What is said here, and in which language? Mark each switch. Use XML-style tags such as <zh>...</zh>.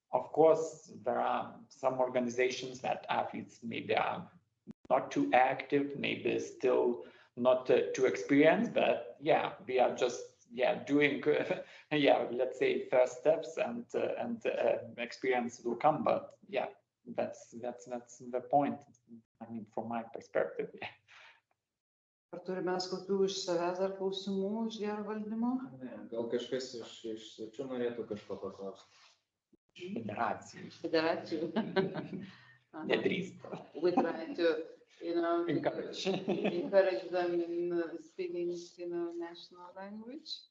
<en>of course, there are some organizations that athletes maybe are not too active, maybe still not too experienced, but yeah, we are just doing let's say first steps, and experience will come. But yeah, that's the point. I mean, from my perspective.</en> <lt>Ar turime kokių iš savęs dar klausimų iš gero valdymo? Ne, gal kažkas iš svečių norėtų kažko paklausti. Federacijų. Nedrįsta.</lt> <en>We try to, encourage them in speaking, national language.</en>